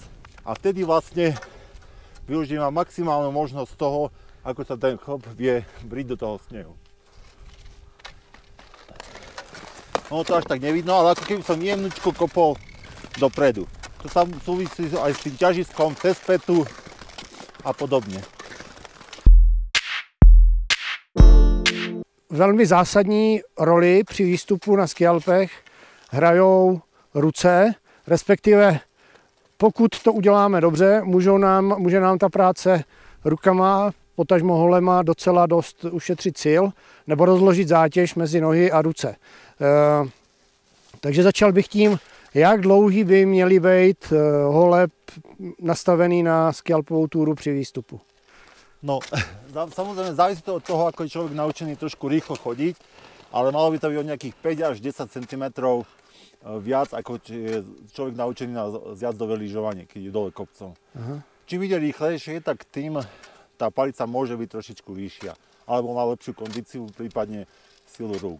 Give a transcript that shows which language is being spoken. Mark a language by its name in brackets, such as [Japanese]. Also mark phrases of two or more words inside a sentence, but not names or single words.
[Slovak] A vtedy vlastne využívam maximálnu možnosť toho, ako sa ten chop vie briť do toho snehu. No to až tak nevidno, ale ako keby som jemnučko kopol dopredu. To sa súvisí aj s tým ťažiskom cez pätu a podobne. [Czech] Velmi zásadní roli při výstupu na skialpech hrajou ruce, respektive pokud to uděláme dobře, může nám ta práce rukama, potažmo holema docela dost ušetřit sil nebo rozložit zátěž mezi nohy a ruce. Takže začal bych tím, jak dlouhý by měly být holeb nastavený na skialpovou túru při výstupu. No, [Slovak] samozrejme závisí to od toho, ako je človek naučený trošku rýchlo chodiť, ale malo by to byť od nejakých 5 až 10 cm viac, ako je človek naučený na zjazdové lyžovanie, keď je dole kopcom. Aha. Čím ide rýchlejšie, tak tým tá palica môže byť trošičku vyššia, alebo má lepšiu kondíciu, prípadne silu rúk.